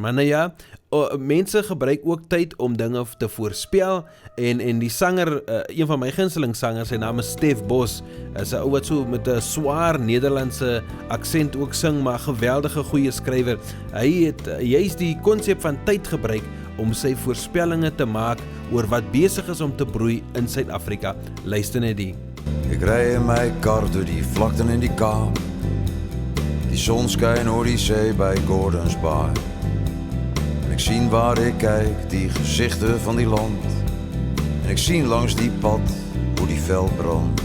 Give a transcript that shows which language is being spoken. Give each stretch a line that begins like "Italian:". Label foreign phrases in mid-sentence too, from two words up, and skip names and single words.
Afrikaans: Maar nou ja, mense gebruik ook tyd om dinge te voorspel, en die sanger, een van my gunsteling sangers, sy naam is Stef Bos, is 'n ou wat so met 'n swaar Nederlandse aksent ook sing, maar geweldige goeie skrywer. Hy het juist die konsep van tyd gebruik om sy voorspellinge te maak oor wat besig is om te broei in Suid-Afrika. Luister net die.
Dutch: Ik rij in mijn kar door die vlakten in die Kaap. Die zon schijnt oor die zee bij Gordons Bar. En ik zie waar ik kijk, die gezichten van die land. En ik zie langs die pad hoe die veld brandt.